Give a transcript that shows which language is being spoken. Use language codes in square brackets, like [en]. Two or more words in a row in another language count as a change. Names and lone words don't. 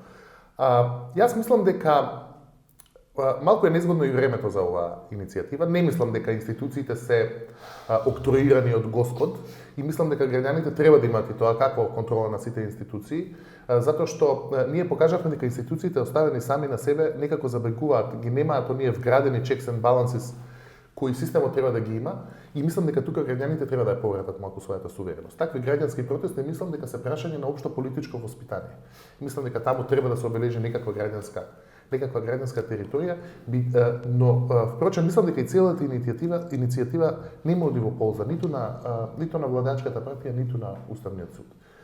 [mk] Јас мислам дека малку е незгодно и времето за оваа иницијатива. Не мислам дека институциите се октроирани од Господ и мислам дека граѓаните треба да имаат и тоа како контрола на сите институции, затоа што ние покажавме дека институциите оставени сами на себе некако забрегуваат, ги немаат оние вградени [en] checks and balances [mk] кои системот треба да ги има и мислам дека тука граѓаните треба да ја повратат малку својата сувереност. Такви граѓански протести мислам дека се прашање на општо политичко воспитание. Мислам дека таму треба да се обележи некаква граѓанска територија, но впрочем мислам дека и целата иницијатива нема оди во полза ниту на владачката партија, ниту на Уставниот суд.